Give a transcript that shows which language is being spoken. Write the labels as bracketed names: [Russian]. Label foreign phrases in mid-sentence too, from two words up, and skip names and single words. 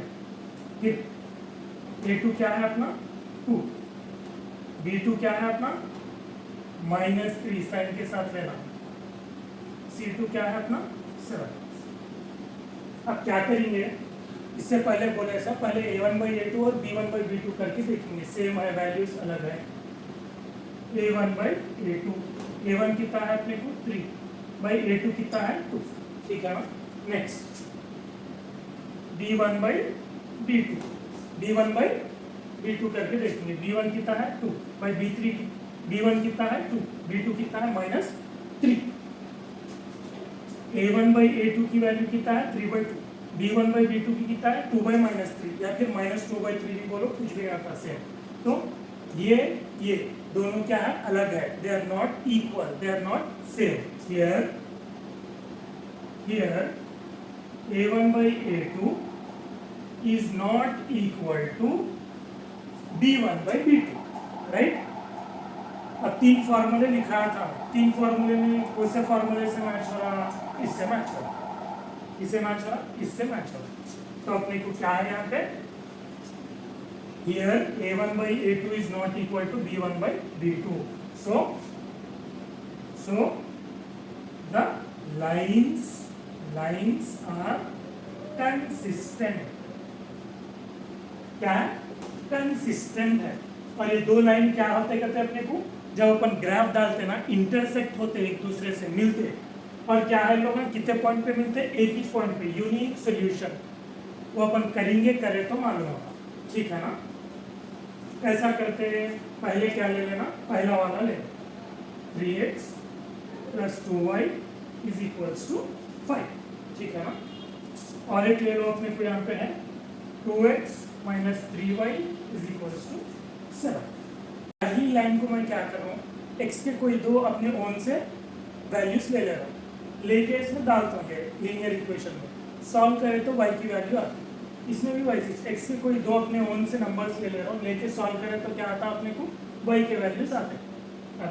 [Hindi] फिर a2 क्या है अपना 2, b2 क्या है अपना -3 साइन के साथ लेना, c2 क्या है अपना 7. अब क्या करेंगे, इससे पहले बोले ऐसा, पहले a1 by a2 और b1 by b2 करके देखेंगे. सेम है, वैल्यूज अलग है. a1 by a2, a1 कितना है अपने को 3 by a2 कितना है 2. ठीक है ना. नेक्स्ट b1 by b2, b1 by b2 करके देखेंगे. b1 कितना है 2 by b3, b1 कितना है 2, b2 कितना है -3. a1 by a2 की वैल्यू कितना है 3 by 2, b1 by b2 की कितना है 2 by -3 या फिर -2 by 3 भी बोलो, कुछ भी आपका सेम. तो ये दोनों क्या है, अलग है. [English] they are not equal, they are not same. हियर a1 by a2 is not equal to b1 by b2, राइट. [Hindi] अब 3 फॉर्मूले लिखा था, 3 फॉर्मूले में कौन से फॉर्मूले से मैच हो रहा, इससे मैच हो रहा, इससे मैच हो रहा, इससे मैच हो रहा. तो अपने को क्या है यहाँ पे, [English] here a1 by a2 is not equal to b1 by b2. So the lines are consistent. [Hindi] क्या है, कंसिस्टेंट है. और ये दो लाइन क्या होते कहते हैं अपने को, जब अपन ग्राफ डालते ना इंटरसेक्ट होते, एक दूसरे से मिलते. और क्या है लोग, कितने पॉइंट पे मिलते, एक ही पॉइंट पे. [English] unique solution [Hindi] वो अपन करेंगे, करे तो मालूम होगा. ठीक है ना. ऐसा करते हैं, पहले क्या ले लेना, पहला वाला ले, [English] 3x plus 2y is equals to 5. [Hindi] ठीक है ना. और एक ले लो अपने को, यहाँ पे है [English] 2x minus 3y is equals to 7. [Hindi] पहली लाइन को मैं क्या कर रहा हूँ, x के कोई दो अपने ओन से वैल्यूज ले रहा हूँ, लेके इसमें डालता हूँ लीनियर इक्वेशन में. सॉल्व करें तो y की वैल्यू आती है. इसमें भी वैसे x के कोई दो अपने ओन से नंबर्स ले रहा हूँ, लेके सॉल्व करें तो क्या आता है अपने को, y के वैल्यूज आते हैं.